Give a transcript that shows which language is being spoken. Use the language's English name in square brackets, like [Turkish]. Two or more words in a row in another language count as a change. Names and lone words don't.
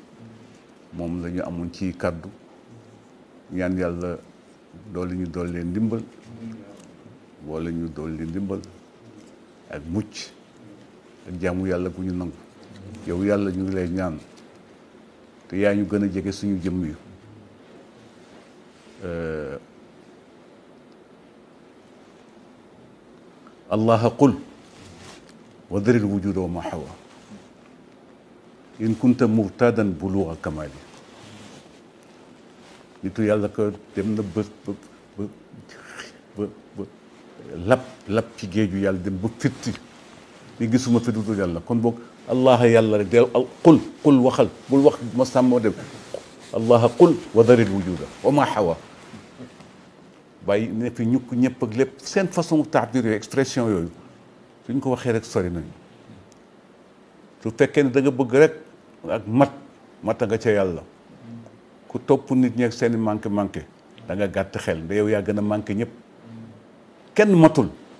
[Wolof] moom la ñu amoon ci kàddu ñaan yàlla doole ñu doole ndimbal boole ñu doole ndimbal ak mucc ak jaamu yàlla bu ñu nangu yow yàlla ñu ngi lay ñaan te yaa ñu gën a jege suñu jëmm yu [Arabic] الله قل وذر الوجود وما حوى إن كنت مرتادا بلوغ كمال [Wolof] nitu yàlla ko dem na ba lap ci géeju yàlla dem ba fitti ni gisuma fi dudul yàlla kon boog allah yàlla rek del qul waxal bul wax ma sàmmoo dem [Arabic] الله قل وذر الوجود وما حوى [Wolof] bàyyi ne fi ñukk ñëpp ak lépp seen façon taabir yooyu expression yooyu suñ ko waxee rek sori nañu su fekkee ne da nga bëgg rek ak mata nga ca yàlla ku topp nit ñi ak seen i manqué da nga gàtt xel nda yow yaa gën a manqué ñëpp kenn matul